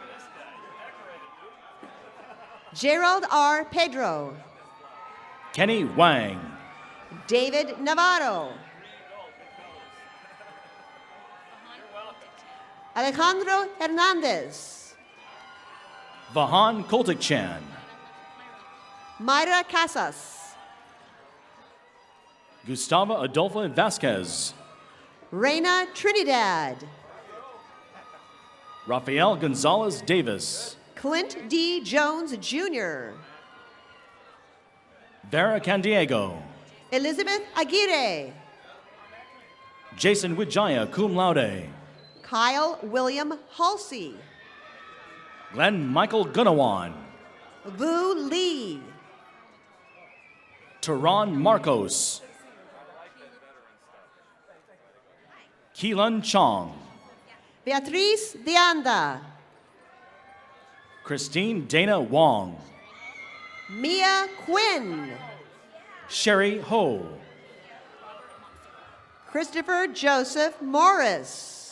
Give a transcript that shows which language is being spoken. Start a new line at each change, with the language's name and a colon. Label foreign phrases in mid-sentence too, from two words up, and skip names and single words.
English: Gerald R. Pedro. Kenny Wang. David Navarro. Alejandro Hernandez. Vahan Koltik-Chan. Mayra Casas. Gustavo Adolfo Vasquez. Reina Trinidad. Rafael Gonzalez Davis. Clint D. Jones Jr. Vera Candiego. Elizabeth Aguirre. Jason Wijaya, cum laude. Kyle William Halsey. Glenn Michael Gunawan. Vu Lee. Tehran Marcos. Keelan Chong. Beatriz de Anda. Christine Dana Wong. Mia Quinn. Sherry Ho. Christopher Joseph Morris.